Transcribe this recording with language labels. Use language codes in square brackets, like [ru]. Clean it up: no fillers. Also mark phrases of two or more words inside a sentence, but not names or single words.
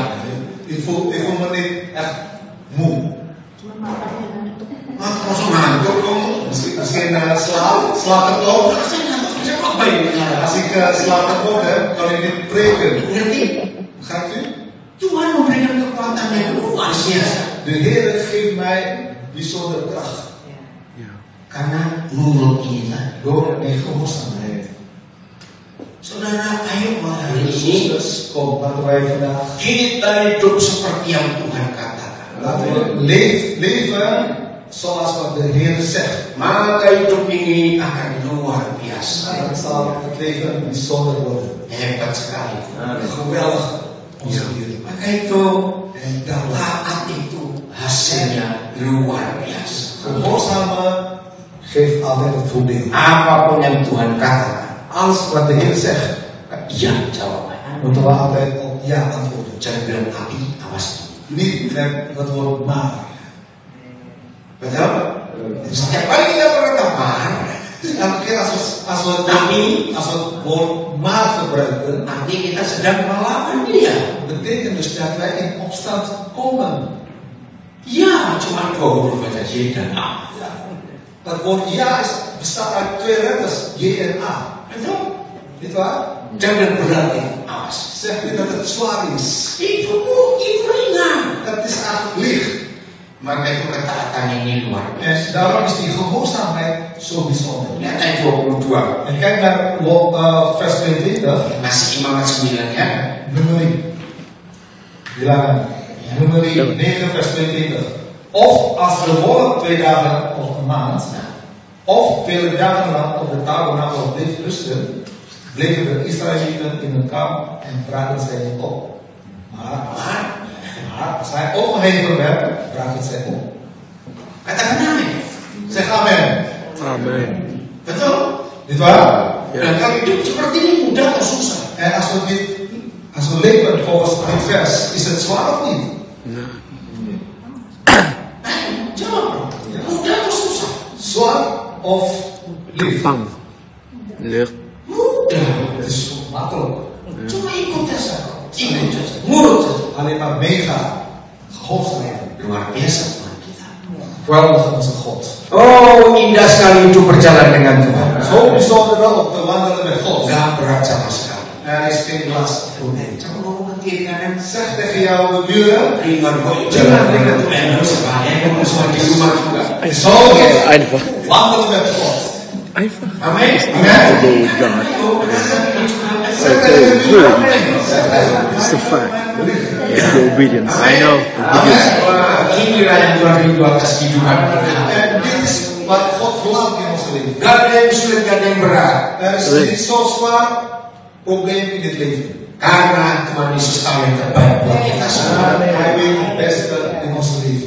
[nl] Ik voel me niet echt moe. [id] Langsung ngantuk dong. [nl] Misschien slaap ik ook. [id] Saya ngantuk, saya kok baik. [nl] Als ik slaap ook heb, kan ik niet preken. [id] Ngerti? [nl] Gaat u? [id] Tuhan memberikan kekuatan yang luar biasa. [nl] De Heer geeft mij bijzondere kracht. [id] Karena nurut kita. [nl] Door mijn gehoorzaamheid. [id] Saudara, ayo hari ini [nl] Dus kom, laten wij vandaag [id] kita hidup seperti yang Tuhan katakan. [nl] laten we leven zoals wat de Heer zegt. [id] Maka hidup ini akan luar biasa. [nl] Dan zal het leven bijzonder worden. [id] Hebat sekali. [nl] Geweldig. Onze Heer. [id] Maka itu [nl] En daarom, [id] taat itu hasilnya luar biasa. [nl] gehoorzamen geeft altijd het voordeel. [id] Apapun yang Tuhan katakan, [nl] Alles wat de Heer zegt, [id] iya jawabannya. [nl] moeten we altijd op ja antwoorden. [id] Jangan bilang tapi, awas. [nl] Niet met het woord maar. [id] Betul? Setiap kali kita berkata maar, [nl] Elke keer als we het woord maar gebruiken, [id] nanti kita sedang melawan dia. [nl] betekent dus dat wij in opstand komen. [id] Ya, cuma 2 huruf aja, Y dan A. [nl] Ja. Dat woord ja bestaat uit 2 letters, J en A. [id] Betul? [nl] Niet waar? [id] Jangan berarti awas. [nl] Zegt u dat het zwaar is? [id] Itu ringan. [nl] Dat is eigenlijk licht. [id] Maka itu ketaatan ini luar biasa. [nl] En daarom is die gehoorzaamheid zo bijzonder. [id] Lihat ayat 22. [nl] En kijk naar vers 22, [id] Masih Imamat 9 ya. numeri. Bilangan. [nl] Numeri 9 vers 22. Of als de wolk 2 dagen of een maand, of vele dagen lang op de tabernakel bleef rusten, bleven de Israëlieten in hun kamp en braken zij niet op. Maar als hij opgeheven werd, braken zij op. [id] Katakan amin. [nl] Zeg amen. [id] Amin. Betul? [nl] Niet waar? [id] Dan kalau hidup seperti ini mudah atau susah? [nl] En als we leven volgens dit vers, is het zwaar of niet? [id] Jawab dong. Mudah atau susah? [nl] Zwaar of lief? [id] Gampang. Licht. Mudah. [nl] Het is makkelijk. [id] Cuma ikut saja. Ikut saja. Nurut saja. [nl] Alleen maar meegaan. Gehoorzaamheid. [id] Luar biasa Tuhan kita. [nl] Geweldig onze God. [id] Oh, indah sekali hidup berjalan dengan Tuhan. [nl] Zo bijzonder wel om te wandelen met God. [id] Gak berat sama sekali. [nl] Er is geen last voor hem. [id] Jangan ngomong ke kiri kanan. [nl] Zeg tegen jouw buren. [id] Ringan kok jalan dengan Tuhan. Kamu semua di rumah juga. [nl] Zo [de] Einfach. [nl] wandelen met God. [de] Einfach. [id] Amin. [en] Obey God. Okay, good. It's the fact. It's the obedience. I know. [id] Wah, inilah yang Tuhan rindu atas kehidupan kita. [nl] En dit is wat God verlangt in ons leven. [id] Gak ada yang sulit, gak ada yang berat. [nl] Er is niet zo zwaar probleem in dit leven. [id] Karena Tuhan Yesus tahu yang terbaik buat kita semua. [nl] Hij weet het beste in ons